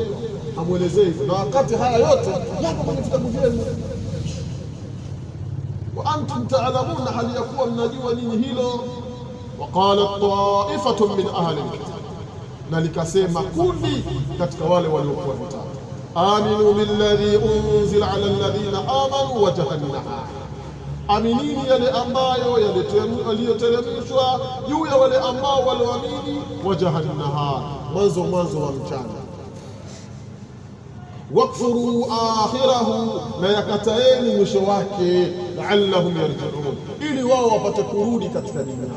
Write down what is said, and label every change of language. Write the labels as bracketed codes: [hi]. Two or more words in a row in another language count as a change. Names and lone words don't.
[sw] Hamuelezei hivyo, na wakati haya yote yako kwenye vitabu vyenu. [ar] وأنتم تعلمون, [sw] hali ya kuwa mnajua nyinyi hilo. [ar] وقالت طائفة من أهل الكتاب, [sw] na likasema kundi katika wale waliokuwa vitabu, [ar] آمنوا بالذي أنزل على الذين آمنوا وجه النهار, [sw] aminini yale ambayo yaliyoteremshwa juu ya wale ambao walioamini, [ar] وجه النهار, [sw] mwanzo wa mchana. [ar] واكفروا آخره, [sw] na yakataeni mwisho wake, [ar] لعلهم يرجعون, [sw] ili wao wapate kurudi katika dini yao.